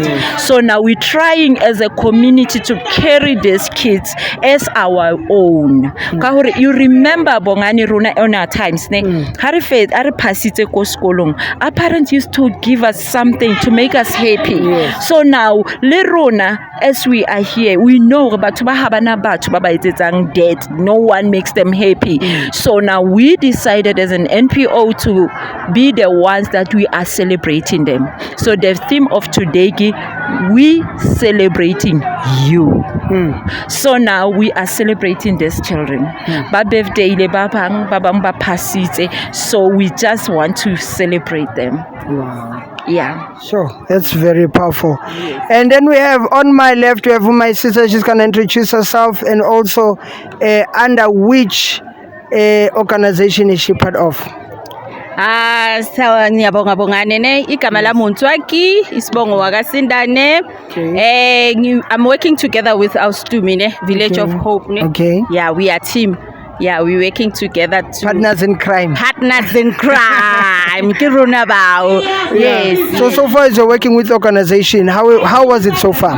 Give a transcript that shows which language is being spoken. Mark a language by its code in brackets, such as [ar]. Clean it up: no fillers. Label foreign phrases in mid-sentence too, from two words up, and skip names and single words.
[en] So now we're trying as a community to carry these kids as our own. You remember Bongani Runa on our times, our parents used to give us something to make us happy. So now, [st] le rona [en] as we are here, we know [st] batho ba ha bana batho ba ba etsetsang dead. [en] No one makes them happy. So now we decided as an NPO to be the ones that we are celebrating them. So the theme of today, we celebrating you. So now we are celebrating these children. [st] Ba birthday le ba bang ba pasitse. [en] So we just want to celebrate them. Wow. Yeah. Sure, that's very powerful. Yes. And then we have on my left, we have my sister. She's going to introduce herself and also under which organization is she part of? [zu] Ngiyabonga bongane ne igama lami uNtswaki isibongo wakasindane. [en] I'm working together with our Stumine Village of Hope ne. Okay. Yeah, we are team. Yeah, we're working together to partners in crime. Partners in crime. Yes. So far as you're working with the organization, how was it so far?